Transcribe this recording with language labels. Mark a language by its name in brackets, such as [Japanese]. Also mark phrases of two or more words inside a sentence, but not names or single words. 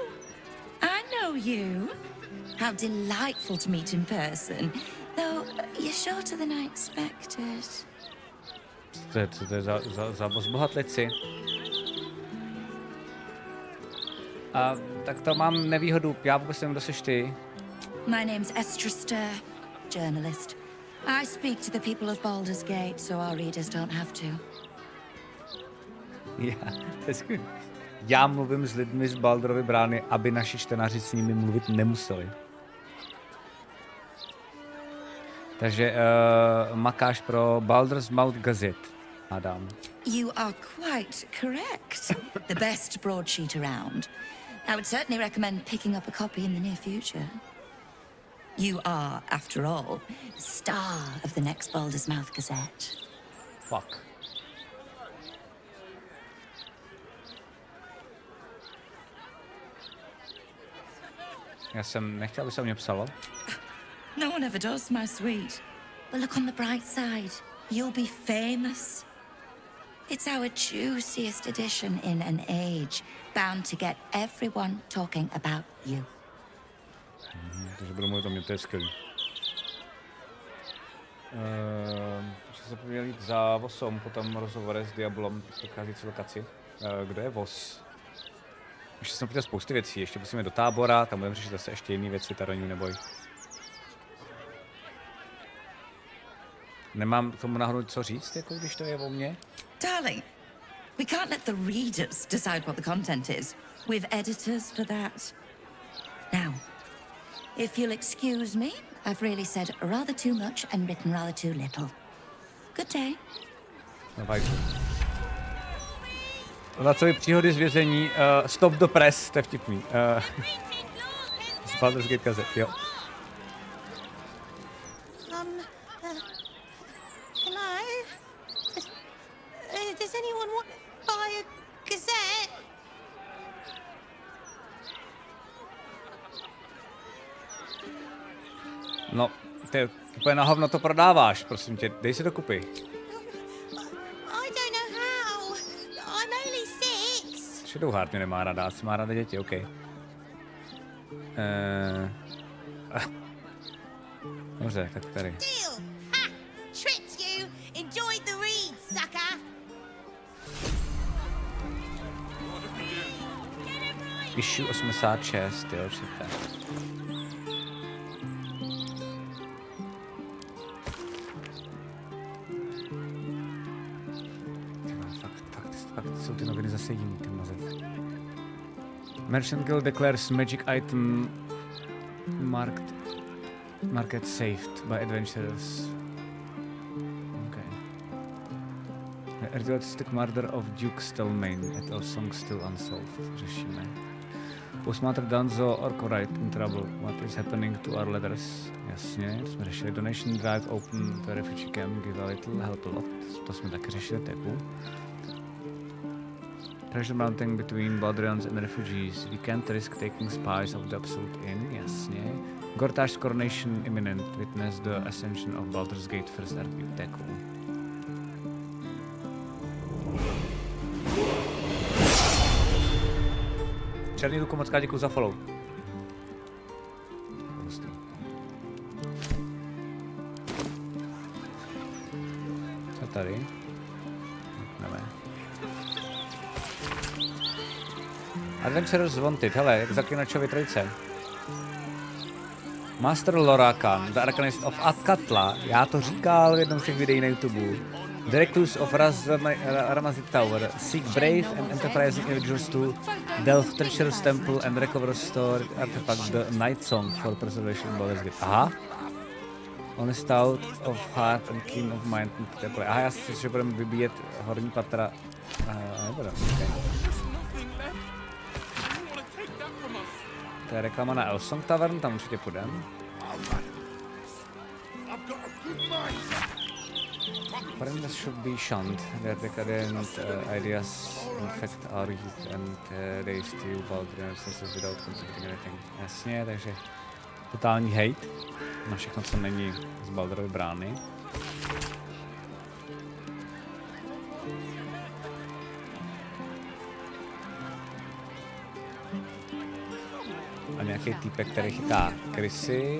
[English] I know you. How delightful to meet in person. Though you're shorter than I expected. [Czech] To je za bohatlici. A tak to mám nevýhodu, já vůbec nevím, kdo seš ty. [English] My name's Esther Stir, journalist. I speak to the people of Baldur's Gate, so our readers don't have to. [Czech] Já mluvím s lidmi z Baldurovy brány, aby naši čtenáři s nimi mluvit nemuseli. Takže makáš pro Baldur's Mouth Gazette, Adam. [English] You are quite correct. The best broadsheet around. I would certainly recommend picking up a copy in the near future. You are, after all, the star of the next Baldur's Mouth Gazette. Fuck. [Czech] Já jsem nechtěl, aby se o mě psalo. [English] No one ever does, my sweet. But look on the bright side. You'll be famous. It's our juiciest edition in an age bound to get everyone talking about you. [Czech] Takže budu mluvit o mě, to je skvělý. Ještě se poměl jít za Vosom, potom rozhovore s Diabolom, procházející lokaci. Kdo je Vos? Ještě jsem chtěl spousty věcí, ještě musíme do tábora, tam budeme řešit zase ještě jiné věci, Taroní, neboj. Nemám k tomu náhodou co říct, jako když to je o mně? [English] Darling, we can't let the readers decide what the content is. We've editors for that. Now, if you'll excuse me, I've really said rather too much and written rather too little. Good day. [Czech] Lacovy příhody z vězení, [English] Stop the Press, [Czech] to je vtipný. Z Baldur's Gate kazet, jo. [English] Hello? Does anyone want to buy a gazette? [Czech] No, ty úplně na hovno to prodáváš, prosím tě, dej si to kupy. [English] I don't know how. I'm only 6. [Czech] Shadowheart mě nemá ráda, asi má ráda děti, OK. Dobře, tak tady. [English] Deal! Ha! Tricked you! Enjoyed the read, sucker! Issue 86, [Czech] jo, čte. Fakt jsou ty noviny zase jiný, ten mazec. [English] Merchant Guild declares magic item market saved by adventurers. Okay. The artistic murder of Duke Stelmane at Elsong still unsolved. Řešíme. Postmaster Danzo Orkorite in trouble. What is happening to our letters? [Czech] Jasně, to jsme řešili. [English] Donation drive open to refugee camp, give a little, help a lot. [Czech] To jsme taky řešili, to je cool. [English] Pressure mounting between Baldurians and refugees. We can't risk taking spies of the Absolute Inn, jasně. Gortash's coronation imminent. Witness the ascension of Baldur's Gate first RPG. [Czech] To je cool. Černý Luko, moc krát děkuju za follow. Co tady? Nové. [English] Adventurers Wanted, [Czech] hele, jak zaklinačovi trojice. Master Lorakan, [English] The Arcanist of Atkatla, [Czech] já to říkal v jednom z těch videí na YouTube. [English] The Recluse of Ramazit Tower, seek brave and enterprising individuals to delve Treacherous Temple and recover stored artifact The Night Song for preservation of Baldur's Gate. [Czech] Aha. [English] On is stout of heart and keen of mind. [Czech] Aha, já si myslím, že budeme vybíjet horní patra. Nebudeme, okay. To je reklama na Elsong Tavern, tam určitě půjdeme. [English] Foreigners should be shunned. Their decadent ideas infect our youth and they steal Baldur resources without contributing anything. [Czech] Jasně, takže totální hate na všechno, co není z Baldurovy brány. A nějaký týpek, který chytá krysy.